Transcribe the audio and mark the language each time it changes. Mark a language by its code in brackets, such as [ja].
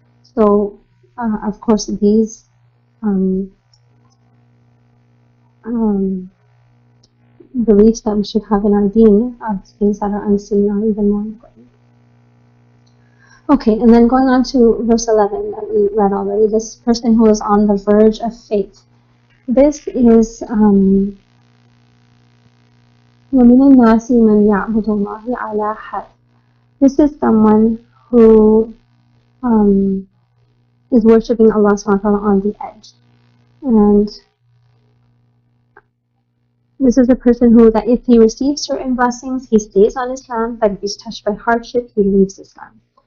[en] So, of course, these beliefs that we should have in our deen of things that are unseen are even more important. Okay, and then going on to verse 11 that we read already, this person who is on the verge of faith. This is [ar] وَمِنَ النَّاسِ مَنْ يَعْبُدُ اللَّهِ عَلَى حَدٍ. [en] This is someone who is worshipping Allah subhanahu wa ta'ala on the edge. And this is a person who, that if he receives certain blessings, he stays on Islam, but if he's touched by hardship, he leaves Islam.